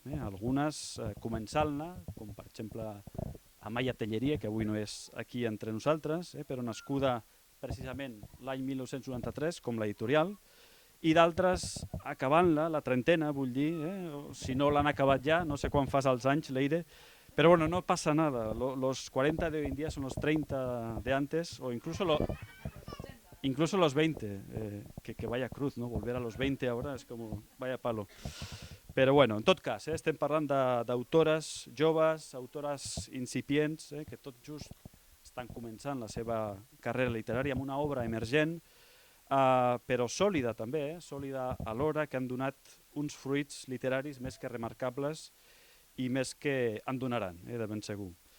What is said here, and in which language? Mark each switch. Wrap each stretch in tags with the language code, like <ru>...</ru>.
<ca>Algunes començant-la, com per exemple Amaya Telleria, que avui no és aquí entre nosaltres, però nascuda precisament l'any 1993 com l'editorial, i d'altres acabant-la, la trentena, vull dir, si no l'han acabat ja, no sé quan fas els anys, Leire,</ca> <es>pero bueno, no pasa nada, los 40 de hoy en día son los 30 de antes, o incluso los 20, que vaya cruz, ¿no? Volver a los 20 ahora es como vaya palo.</es> <ca>Però bueno, en tot cas, estem parlant d'autores joves, autores incipients, que tot just estan començant la seva carrera literària amb una obra emergent, però sòlida també, sòlida alhora, que han donat uns fruits literaris més que remarcables i més que en donaran, de ben segur.</ca>